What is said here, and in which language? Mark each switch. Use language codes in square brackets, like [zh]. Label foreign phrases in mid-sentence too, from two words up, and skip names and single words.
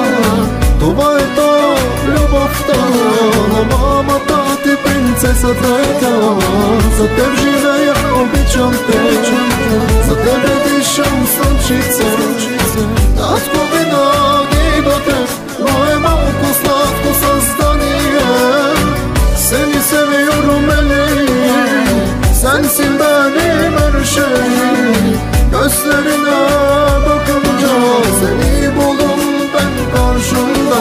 [bg] Това е то любовта на мамата ти, принцесата е тя. За теб живея, обичам те, за тебе дишам слънчице. Татко, винаги до теб, мое малко сладко създание. [tr] Seni seviyorum Elif, sensin benim her şeyim. Gözlerine bakınca seni buldum ben karşımda.